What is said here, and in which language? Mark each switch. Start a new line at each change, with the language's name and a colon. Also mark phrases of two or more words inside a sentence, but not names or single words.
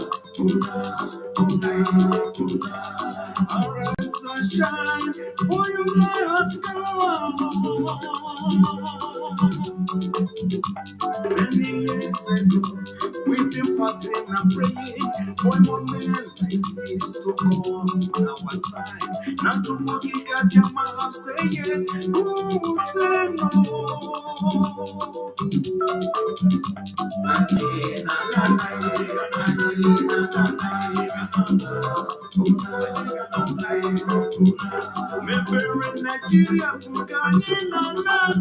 English: Arise and shine, for your light has come. Many years ago, we've been fasting and praying for more men like this to come in our time. Now to walk in Kajama, say yes, who will say no? Maybe Nigeria, Bugani, Nana.